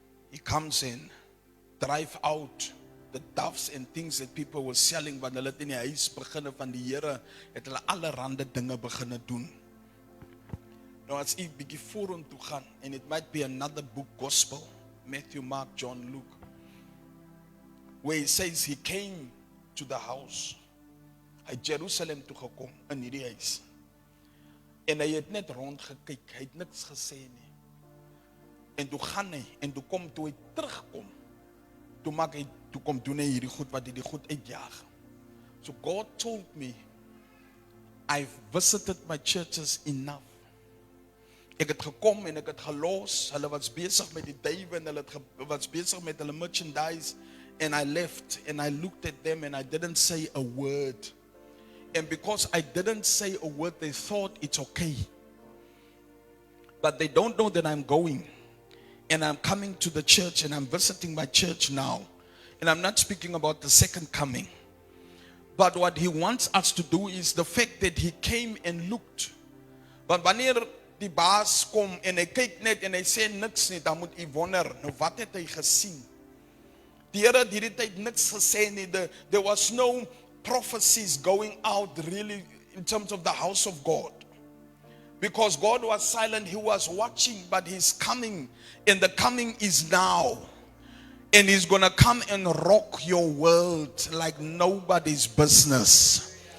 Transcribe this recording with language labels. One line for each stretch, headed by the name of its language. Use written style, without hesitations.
English: He comes in, drive out the doves and things that people were selling,
Afrikaans: but hulle het in die huis beginne van die Here het hulle allerhande dinge beginne doen. Nou as ek bietjie vorentoe gaan,
English: and it might be another book, Gospel, Matthew, Mark, John, Luke, where he says he came to the house.
Afrikaans: Hy het Jerusalem toe gekom in hierdie huis. En hy het net rond gekyk, hy het niks gesê nie. En toe gaan hy, en toe kom, toe hy terugkom, toe kom doen hy hierdie goed, wat hy die goed uitjaag.
English: So God told me, I've visited my churches enough.
Afrikaans: Ek het gekom en ek het gelos, hulle was besig met die duiwe en hulle was besig met hulle merchandise,
English: and I left and I looked at them and I didn't say a word. And because I didn't say a word, they thought it's okay. But they don't know that I'm going. And I'm coming to the church and I'm visiting my church now. And I'm not speaking about the second coming. But what he wants us to do is the fact that he came and looked.
Afrikaans: But wanneer die baas kom en hy kyk net en hy sê niks nie, dan moet u wonder, nou wat het hy gesien? Die Here het hierdie tyd niks gesê nie.
English: There was no prophecies going out really in terms of the house of God. Because God was silent, he was watching, but he's coming, and the coming is now. And he's gonna come and rock your world like nobody's business.